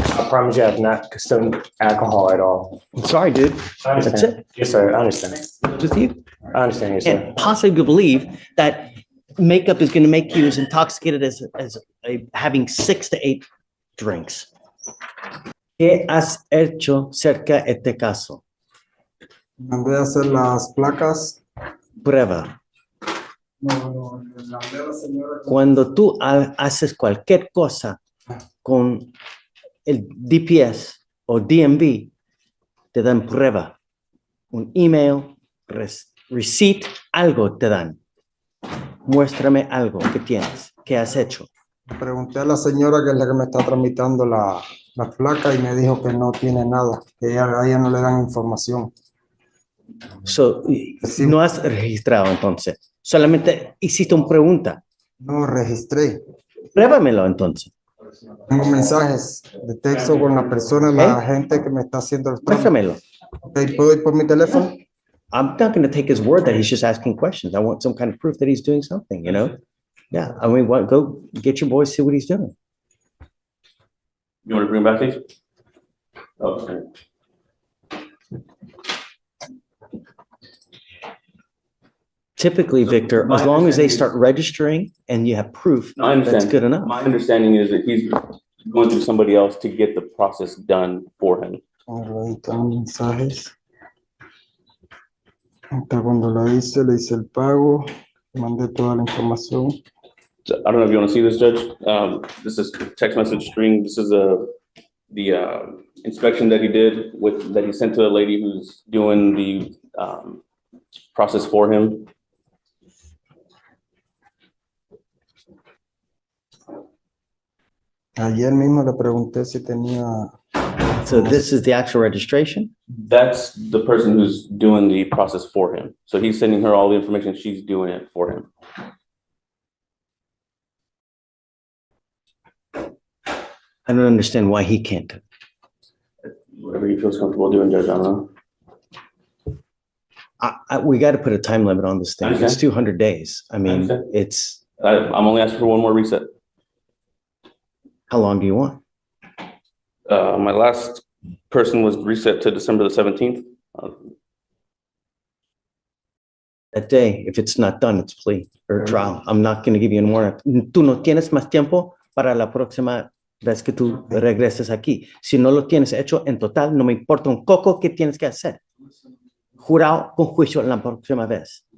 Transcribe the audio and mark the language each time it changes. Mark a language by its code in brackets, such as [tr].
[en] I promise you I have not consumed alcohol at all. I'm sorry, dude. I understand. That's it. Yes, sir. I understand. With you? I understand, yes, sir. And possibly believe that makeup is going to make you as intoxicated as having 6 to 8 drinks. [es] ¿Qué has hecho cerca de este caso? Mandé a hacer las placas. Prueba. Cuando tú haces cualquier cosa con el DPS o DMV, te dan prueba, un email, receipt, algo te dan. Muéstrame algo que tienes, que has hecho. Pregunté a la señora que es la que me está tramitando la placa y me dijo que no tiene nada, que a ella no le dan información. [en] So, [es] Sí. no has registrado entonces, solamente hiciste una pregunta. No registré. Pruébamelo entonces. Tengo mensajes de texto con la persona, la gente que me está haciendo el trámite. Muéstramelo. Okay, ¿puedo ir por mi teléfono? [en] I'm not going to take his word that he's just asking questions. I want some kind of proof that he's doing something, you know? Yeah, I mean, go get your boy, see what he's doing. You want to bring back these? Okay. Typically, Victor, as long as they start registering and you have proof, No, I understand. that's good enough. My understanding is that he's going through somebody else to get the process done for him. [es] Ahí están los mensajes. Hasta cuando le hice el pago, mandé toda la información. [en] So, I don't know if you want to see this, Judge. This is text message string. This is the inspection that he did that he sent to the lady who's doing the process for him. [es] Ayer mismo le pregunté si tenía. [en] So this is the actual registration? That's the person who's doing the process for him. So he's sending her all the information. She's doing it for him. I don't understand why he can't. Whatever he feels comfortable doing, Judge, I don't know. We got to put a time limit on this thing. It's Understand. 200 days. I mean, Understand. it's, I'm only asking for one more reset. how long do you want? My last person was reset to December the 17th. That day, if it's not done, it's plea or trial. I'm not going to give you any more. [es] Tú no tienes más tiempo para la próxima vez que tú regreses aquí. Si no lo tienes hecho en total, no me importa un coco que tienes que hacer. Jurado con juicio la próxima vez.